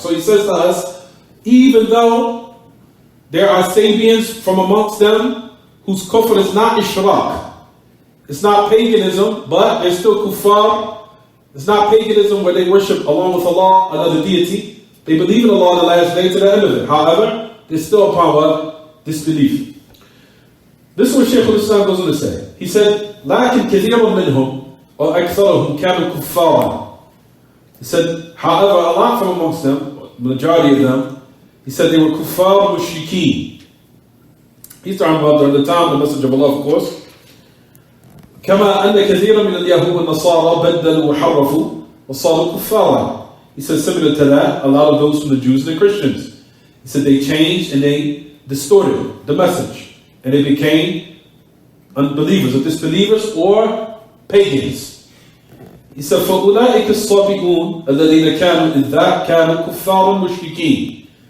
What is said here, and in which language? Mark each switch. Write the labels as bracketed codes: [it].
[en] So he says to us, even though there are Sabians from amongst them, whose kufr is not ishraq, it's not paganism, but they're still kuffar. It's not paganism where they worship along with Allah another deity. They believe in Allah on the last day to the end of it. However, they're still upon what? Disbelief. This is what Shaykh al-Islam goes on to say. He said, [ar] لكن كثير منهم وأكثرهم كانوا كفارا. [en] He said, however, a lot from amongst them, majority of them, he said they were kuffar mushrikeen. He's talking about during the time, the message of Allah, of course. [ar] كما أن كثيرا من اليهود والنصارى بدلوا وحرفوا وصاروا كفارا. [en] He said similar to that, a lot of those from the Jews and the Christians. He said they changed and they distorted the message. And they became unbelievers or disbelievers or pagans. He said, [ar] فَأُولَٰئِكَ الصَّابِئُونَ الَّذِينَ كَانُوا إِذْ ذَاكَ كَانُوا كُفَّارًا مُشْرِكِينَ.